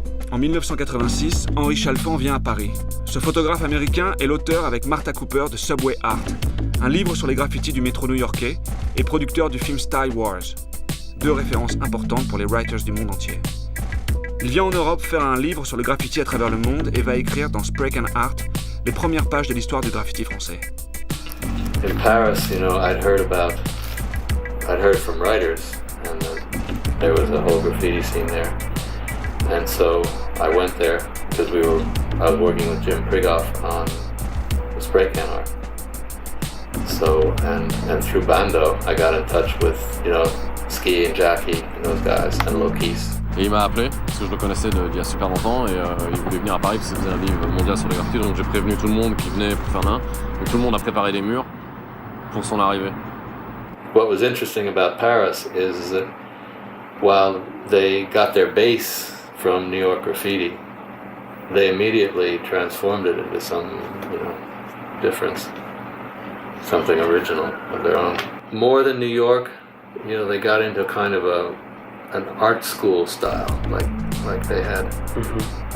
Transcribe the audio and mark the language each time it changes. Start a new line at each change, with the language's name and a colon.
French: En 1986, Henri Chalfant vient à Paris. Ce photographe américain est l'auteur avec Martha Cooper de Subway Art, un livre sur les graffitis du métro new-yorkais et producteur du film Style Wars. Deux références importantes pour les writers du monde entier. Il vient en Europe faire un livre sur le graffiti à travers le monde et va écrire dans Spray Can Art les premières pages de l'histoire du graffiti français.
English: In Paris, I'd heard from writers, and there was a whole graffiti scene there. And so I went there because I was working with Jim Prigoff on the spray can art. So, and through Bando, I got in touch with, Ski and Jackie and those guys, and Lokis.
French: Et il m'a appelé, parce que je le connaissais d'il y a super longtemps, et il voulait venir à Paris parce qu'il faisait un livre mondial sur les graffitis, donc j'ai prévenu tout le monde qui venait pour faire l'un, et tout le monde a préparé des murs pour son arrivée.
English: What was interesting about Paris is that while they got their base from New York graffiti, they immediately transformed it into some, difference, something original of their own. More than New York, they got into kind of an art school style, like they had. Mm-hmm.